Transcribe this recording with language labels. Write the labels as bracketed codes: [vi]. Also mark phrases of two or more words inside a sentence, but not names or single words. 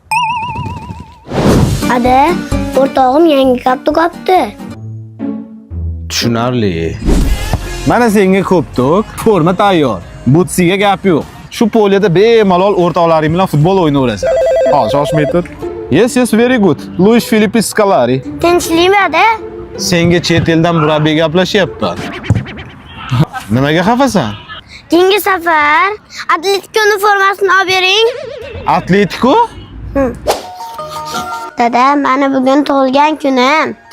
[uz] Ada, o'rtog'im yangi koptok olibdi. Tushunarli. Mana senga ko'ptok, forma tayyor. Butsiga gap yo'q. Shu poliyada bemalol o'rtoqlaring bilan futbol o'ynayverasan. Hol, shoshmay tur. [en] Yes, very good. Luis Felipe Scolari. [uz] Tinchlikmi ada? Senga chet eldan murabbiy gaplashyapman. Nimaga xafasan? Keyingi safar Atletico'ning formasini olib bering. Atletico? Dada, mana bugun tug'ilgan kunim.